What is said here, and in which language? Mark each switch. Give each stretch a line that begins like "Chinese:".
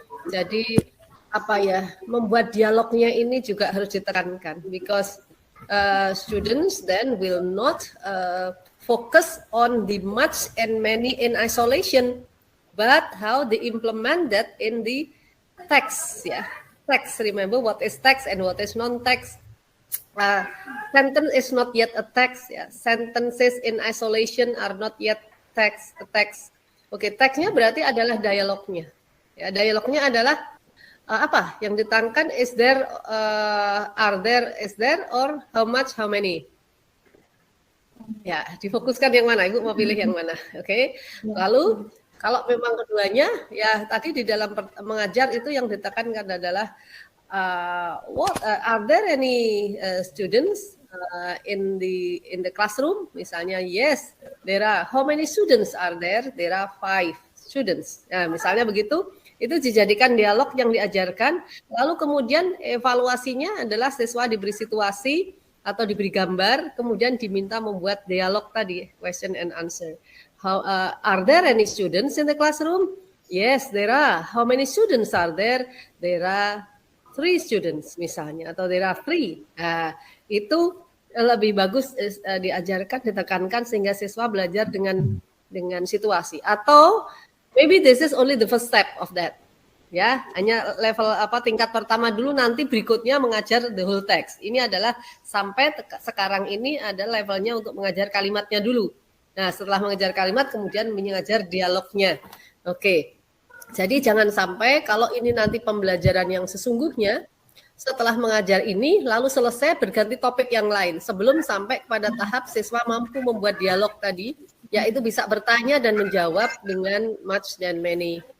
Indonesian: Jadi membuat dialognya ini juga harus ditekankan,
English: because students then will not focus on the much and many in isolation, but how they implement that in the text. Text, remember what is text and what is non-text. Sentence is not yet a text. Sentences in isolation are not yet text.
Indonesian: Okay, teksnya berarti adalah dialognya. Dialognya adalah apa yang ditekankan,
English: is there, are there, is there, or how much, how many.
Indonesian: Ya, difokuskan yang mana? Ibu mau pilih yang mana? Oke. Lalu kalau memang keduanya, ya tadi di dalam mengajar itu yang ditekankan adalah
English: are there any students in the classroom?
Indonesian: Misalnya,
English: yes, there are. How many students are there? There are 5 students.
Indonesian: Nah, misalnya begitu. Itu dijadikan dialog yang diajarkan, lalu kemudian evaluasinya adalah siswa diberi situasi atau diberi gambar, kemudian diminta membuat dialog tadi,
English: question and answer. Are there any students in the classroom? Yes, there are. How many students are there? There are 3 students
Indonesian: misalnya, atau
English: there are 3.
Indonesian: Itu lebih bagus diajarkan, ditekankan sehingga siswa belajar dengan situasi. Atau
English: maybe this is only the first step of that.
Indonesian: Ya, hanya level tingkat pertama dulu, nanti berikutnya mengajar
English: the whole text.
Indonesian: Ini adalah sampai sekarang ini ada levelnya untuk mengajar kalimatnya dulu. Nah, setelah mengajar kalimat kemudian mengajar dialognya. Oke. Jadi jangan sampai kalau ini nanti pembelajaran yang sesungguhnya, setelah mengajar ini lalu selesai berganti topik yang lain sebelum sampai pada tahap siswa mampu membuat dialog tadi, yaitu bisa bertanya dan menjawab dengan much dan many.